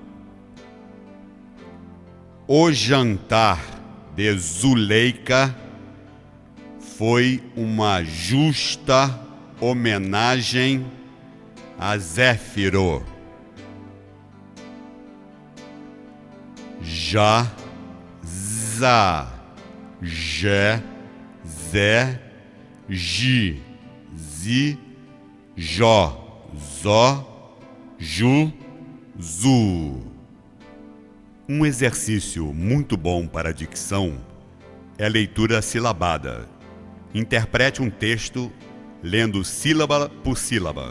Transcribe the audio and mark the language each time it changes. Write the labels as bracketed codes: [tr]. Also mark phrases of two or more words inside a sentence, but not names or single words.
[pt] O jantar de Zuleika foi uma justa homenagem a Zéfiro. Já, za, jé, zé, ji, zi, jó, zó, ju, zu. Um exercício muito bom para a dicção é a leitura silabada. Interprete um texto lendo sílaba por sílaba.